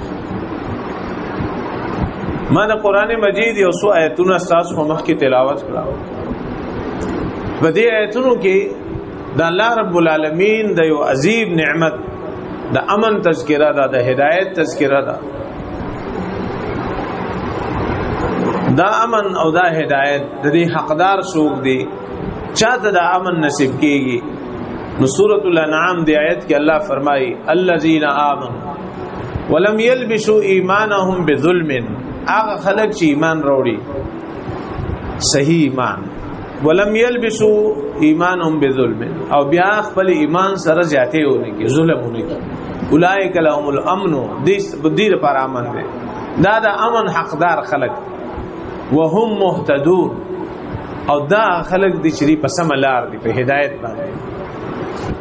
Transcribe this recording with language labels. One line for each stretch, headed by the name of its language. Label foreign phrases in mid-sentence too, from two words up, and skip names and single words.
Pashto: ما د قران مجید یو څو آیتونه تاسو په مخ کې تلاوت کړو بدی آیتونو کې د الله رب العالمین د یو عظیم نعمت د امن تذکرہ ده د هدایت تذکرہ ده دا امن او دا هدایت د دې حقدار څوک دی چاته دا امن نصیب کیږي نو سورۃ الانعام دی آیت کې الله فرمایي
Arabic: الذین آمنوا ولم يلبسوا ایمانهم بظلم،
Pashto: هغه خلک چې ایمان راوړي صحیح ایمان،
Arabic: ولم يلبسوا ایمانهم بظلم،
Pashto: او بیا خپل ایمان سره زیاتې ونه کی ظلم ونه کی،
Arabic: اولئک لهم الامن،
Pashto: دې پر امن دی، دا د امن حقدار خلک،
Arabic: وهم مهتدون،
Pashto: او دا خلک دي چې په سم لار دي په هدایت باندې.